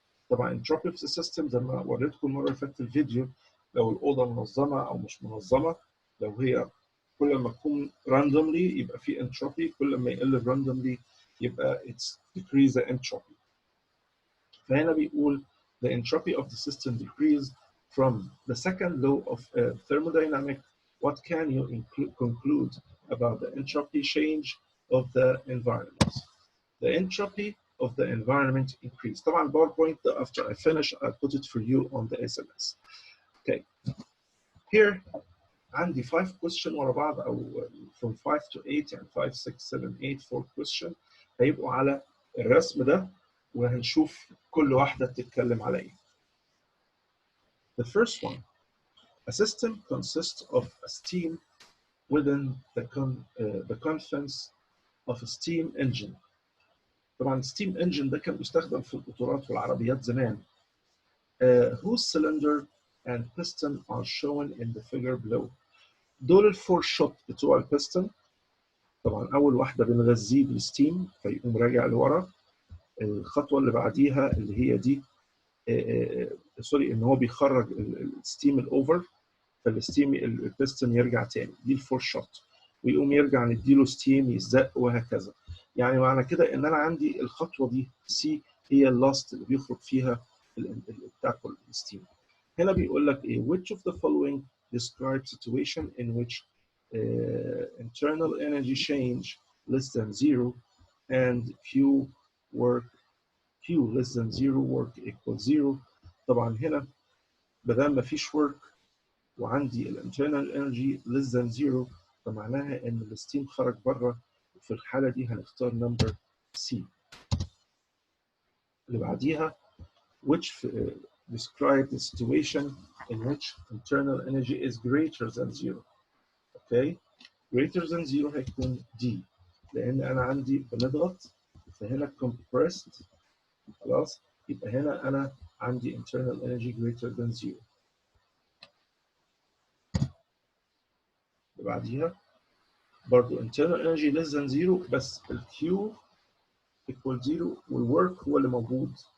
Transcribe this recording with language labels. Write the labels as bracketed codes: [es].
[ar] طبعا [en] entropy of the system [ar] زي ما وريتكم المره اللي فاتت الفيديو، لو الاوضه منظمه او مش منظمه، لو هي كل ما تكون randomly يبقى في entropy، كل ما يقل randomly يبقى [en] it's decrease the entropy. [ar] فهنا بيقول [en] the entropy of the system decrease from the second law of thermodynamics. What can you conclude about the entropy change of the environment? The entropy of the environment increase. طبعا PowerPoint after I finish I put it for you on the SMS. Okay. [ar] Here عندي 5 question ورا بعض او [en] from 5 to 8 [ar] يعني 5 6 7 8 4 question هيبقوا على الرسم ده وهنشوف كل واحدة بتتكلم على ايه. [en] The first one, a system consists of a steam within the confines of a steam engine. [ar] طبعا steam engine ده كان بيستخدم في القطارات والعربيات زمان. [en] Whose cylinder and piston are shown in the figure below. [ar] دول الفور شوت بتوع البيستون. طبعا اول واحده بنغذيه بالستيم فيقوم راجع لورا. الخطوه اللي بعديها اللي هي دي سوري ان هو بيخرج الستيم الاوفر، فالستيم البيستون يرجع تاني، دي الفور شوت، ويقوم يرجع نديله ستيم يزق وهكذا. يعني معنى كده ان انا عندي الخطوه دي سي هي اللاست اللي بيخرج فيها بتاع كل الستيم. هنا بيقول لك ايه [en] which of the following describe situation in which internal energy change less than zero and Q less than zero work equals zero. [ar] طبعا هنا بدل ما فيش work وعندي [en] internal energy less than zero [ar] فمعناها ان الستيم خرج بره، وفي الحاله دي هنختار number C. اللي بعديها [en] which describe the situation in which internal energy is greater than zero. Okay, [ar] greater than 0 هيكون D، لأن أنا عندي بنضغط فهنا compressed خلاص، يبقى هنا أنا عندي internal energy greater than 0. اللي بعديها برضو [en] internal energy less than 0 [ar] بس ال Q equal 0 والwork هو اللي موجود.